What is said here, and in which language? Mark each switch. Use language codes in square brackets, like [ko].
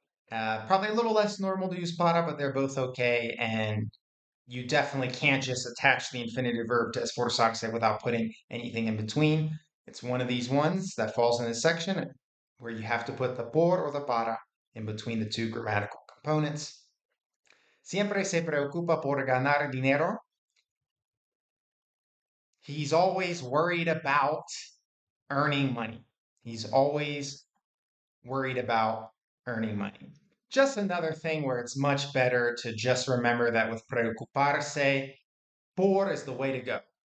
[en] Probably a little less normal to use para, but they're both okay. And you definitely can't just attach the infinitive verb to esforzarse without putting anything in between. It's one of these ones that falls in this section. where you have to put the por or the para in between the two grammatical components. [es] Siempre se preocupa por ganar dinero. [en] He's always worried about earning money. He's always worried about earning money. Just another thing where it's much better to just remember that with preocuparse, por is the way to go.